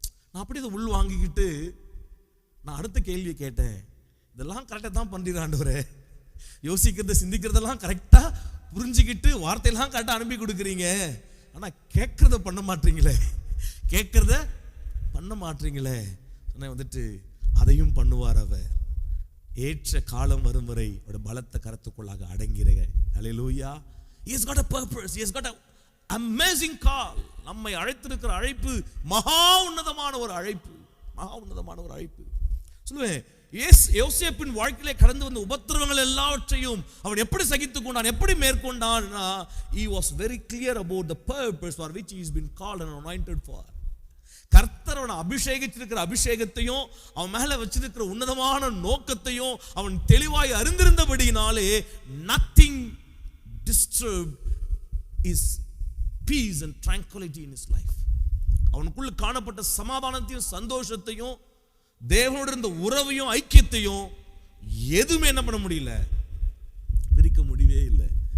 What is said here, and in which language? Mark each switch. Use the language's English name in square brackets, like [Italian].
[Tamil] நான் அப்படி அதை உள் வாங்கிக்கிட்டு நான் அடுத்த கேள்வியை கேட்டேன், இதெல்லாம் கரெக்டாக தான் பண்றீங்க ஆண்டவரே, யோசிக்கிறது சிந்திக்கிறதெல்லாம் கரெக்டா புரிஞ்சுக்கிட்டு வார்த்தையெல்லாம் கரெக்டாக அனுப்பி கொடுக்குறீங்க, ஆனா கேட்கறத பண்ண மாட்டீங்களே, கேட்கறத பண்ண மாட்டீங்களே. வந்துட்டு அதையும் பண்ணுவார் அவர், ஏற்ற காலம் வரும் வரை அவருடைய பலத்த கரத்துக்குள்ளாக அடங்கிறீங்க. ஹல்லேலூயா. [English] He has got a purpose, he has got an amazing call. [Tamil] நம்மை அழைத்திருக்கிற அழைப்பு மகா உன்னதமான ஒரு அழைப்பு, மகா உன்னதமான ஒரு அழைப்பு. சொல்லுவேன், யோசேப்பின் வாழ்க்கையிலே கடந்து வந்த உபத்திரவங்கள் எல்லாவற்றையும் அவன் எப்படி சகித்துக் கொண்டான், எப்படி மேற்கொண்டான். [English] he was very clear about the purpose for which he has been called and anointed for. [Tamil] கர்த்தர் அவனை அபிஷேகிச்சிருக்கிற அபிஷேகத்தையும் அவன் மேல வச்சிருக்கிற உன்னதமான நோக்கத்தையும் அவன் தெளிவாய் அறிந்திருந்தபடியினாலே [English] nothing disturbed his peace and tranquility in his life. [Tamil] அவனுக்குள்ள காணப்பட்ட சமாதானத்தையும் சந்தோஷத்தையும் தேவனோடு இருந்த உறவையும் ஐக்கியத்தையும் எதுவுமே என்ன பண்ண முடியல, பிரிக்க முடியவே இல்லை.